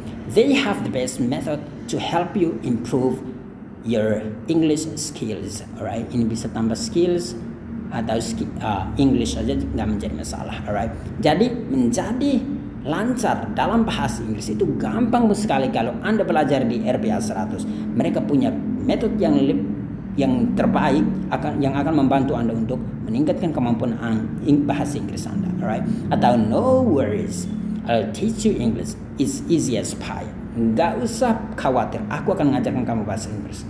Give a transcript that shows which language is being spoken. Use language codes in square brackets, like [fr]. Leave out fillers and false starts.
[en] They have the best method to help you improve your English skills. [id] Alright, ini bisa tambah skills atau English aja nggak menjadi masalah. Alright, jadi menjadi lancar dalam bahasa Inggris itu gampang sekali kalau Anda belajar di RBA 100. Mereka punya metode yang terbaik yang akan membantu Anda untuk meningkatkan kemampuan bahasa Inggris Anda. [en] Alright, atau no worries, I'll teach you English. It's easy as pie. [id] Nggak usah khawatir, aku akan mengajarkan kamu bahasa Inggris.